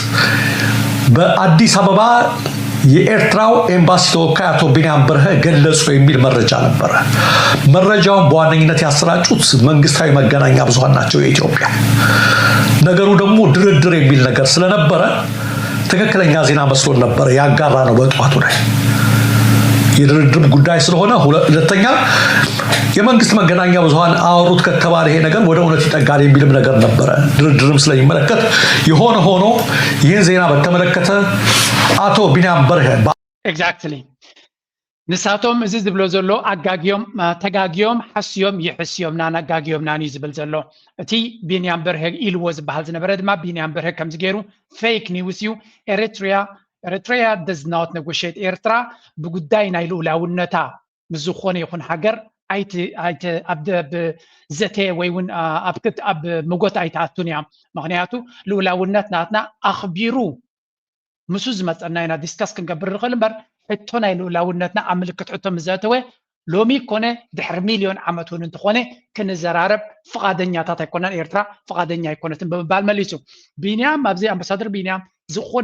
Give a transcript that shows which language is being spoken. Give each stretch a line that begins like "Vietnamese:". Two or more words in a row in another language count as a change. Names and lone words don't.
Amharic: በአዲስ አበባ የኤርትራው ኤምባሲ ተወካይ አቶ ቢንያም በርሄ ገለጹ የሚል መረጃ ነበር መረጃውን በዋነኝነት ያሰራጩት መንግስታዊ መገናኛ ብዙሃን ናቸው የኢትዮጵያ ነገሩ ደግሞ ድርድር የሚል ነገር ስለነበረ ትክክለኛ ዜና መስሎ ነበር ያጋራ ነው በጧቱ ላይ የድርድር ጉዳይ ስለሆነ ሁለተኛ የመንግስት መገናኛ ብዙሃን አወሩት ከተባለ ይሄ ነገር ወደ እውነት ይጠጋል የሚልም ነገር ነበር ድርድርም ስለሚመለከት የሆነ ሆኖ ይህን ዜና በተመለከተ አቶ ቢንያም በርሄ
Tigrinya: ኤግዛክትሊ ንሳቶም እዚ ዝብሎ ዘሎ ኣጋጊዮም ተጋጊዮም ሓስዮም ይሕስዮም ናን ኣጋጊዮም ናን ዝብል ዘሎ እቲ ቢንያም በርሄ ኢልዎ ዝበሃል ዝነበረ ድማ ቢንያም በርሄ ከምዚ ገይሩ
English: fake news
Tigrinya: እዩ ኤሪትሪያ
English: does not negotiate
Tigrinya: ኤርትራ ብጉዳይ ናይ ልኡላውነታ ምዝኾነ ይኹን ሃገር ኣይተ ኣብ ዘተ ወይ እውን ኣብ ምጎት ኣይተኣቱን እያ ምክንያቱ ልኡላውነት ናትና ኣኽቢሩ ምሱ ዝመፀና ኢና ዲስካስ ክንገብር ንኽእል እምበር ሕቶ ናይ ልኡላውነትና ኣብ ምልክት ሕቶ ምዘተወ ሎሚ ኮነ ድሕሪ ሚልዮን ዓመት እውን እንትኾነ ክንዘራረብ ፍቃደኛታት ኣይኮነን ኤርትራ ፍቃደኛ ኣይኮነትን ብምባል መሊሱ ቢንያም ኣብዚ ኣምባሳደር ቢንያም ዝኾነ